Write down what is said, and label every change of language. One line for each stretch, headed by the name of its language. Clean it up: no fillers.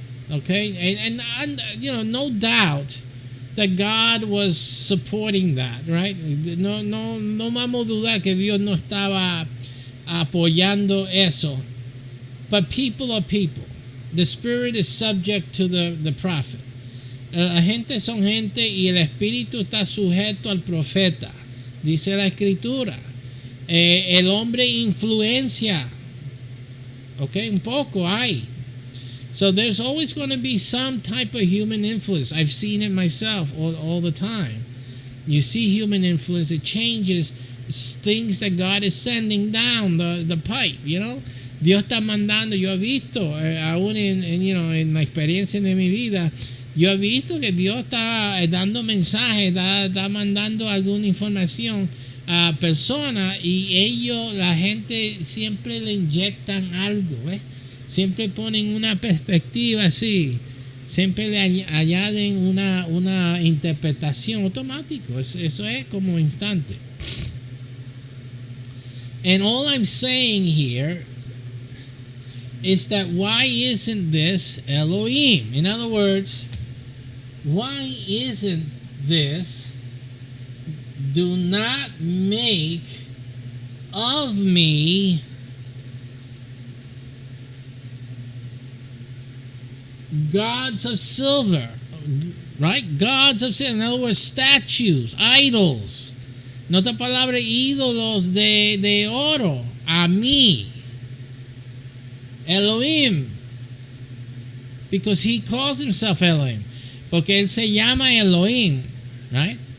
English: Okay, and no doubt that God was supporting that, right?
Spanish: No vamos a dudar que Dios no estaba apoyando eso.
English: But people are people. The spirit is subject to the prophet.
Spanish: La gente son gente y el espíritu está sujeto al profeta, dice la escritura. El hombre influencia, okay, un poco hay.
English: So there's always going to be some type of human influence. I've seen it myself all the time. You see human influence, it changes things that God is sending down the pipe,
Spanish: Dios está mandando, yo he visto, aún en la experiencia de mi vida, yo he visto que Dios está dando mensajes, está mandando alguna información a personas, y la gente siempre le inyectan algo, siempre ponen una perspectiva así, siempre le añaden una interpretación automática. Eso es como instante.
English: And all I'm saying here is that why isn't this Elohim? In other words, why isn't this do not make of me gods of silver, right? Gods of silver. In other words, statues, idols.
Spanish: En otra palabra, ídolos de oro. A mí. Elohim.
English: Because he calls himself Elohim.
Spanish: Porque él se llama Elohim, right?